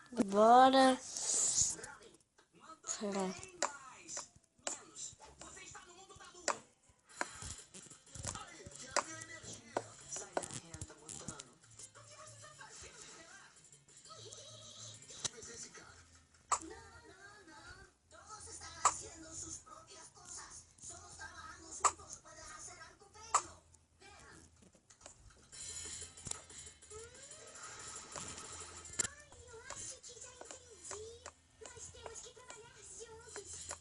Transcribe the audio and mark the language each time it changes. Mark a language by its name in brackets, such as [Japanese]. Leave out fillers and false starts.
[Portuguese] Bora. Robin, mais. Menos. Você está no mundo da lua. Aí, que é a minha energia. Sai da reta, Mutano. O que você está fazendo, será? Mas esse cara. No. [Spanish] Todos están haciendo sus propias cosas. Solo trabajando juntos pueden hacer algo bello. Vean. [Portuguese] Ai, eu acho que já entendi. Nós temos que trabalhar juntos.